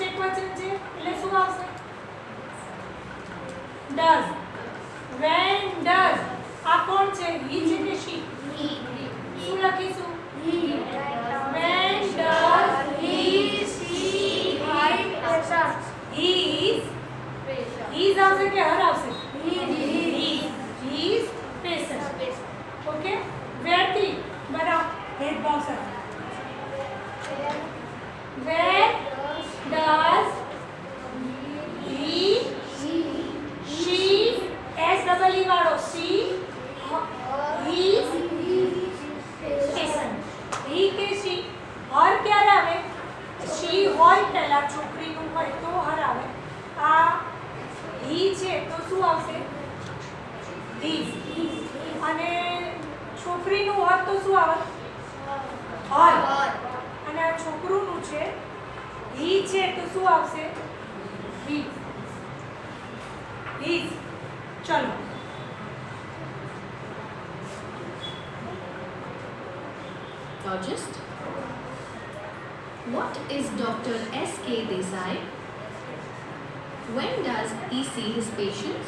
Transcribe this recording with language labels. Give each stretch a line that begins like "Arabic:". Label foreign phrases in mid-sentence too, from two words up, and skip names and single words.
Gujarati: બહુવચન છે એટલે શું આવશે?
English: does. when does
Gujarati: આ કોણ છે? he છે કે she? શું લખીશું?
English: when does he is
Gujarati: આવશે કે
English: her આવશે? he is patient.
Gujarati: ઓકે, where થી બરાબર ભેદભાવ સર.
English: where does he she s double e વાળો she is patient.
Gujarati: he કે
English: she her
Gujarati: ક્યારે આવે? she હોય પહેલા છોકરીનું હોય તો her આવે. આ he છે તો શું આવશે? his. અને છોકરીનું હોત તો શું આવે? her. અને આ છોકરુંનું છે he છે તો શું આવશે?
English: his. his.
Gujarati: ચલો
English: Logist. What is Dr. S.K. Desai? When does he see his patients?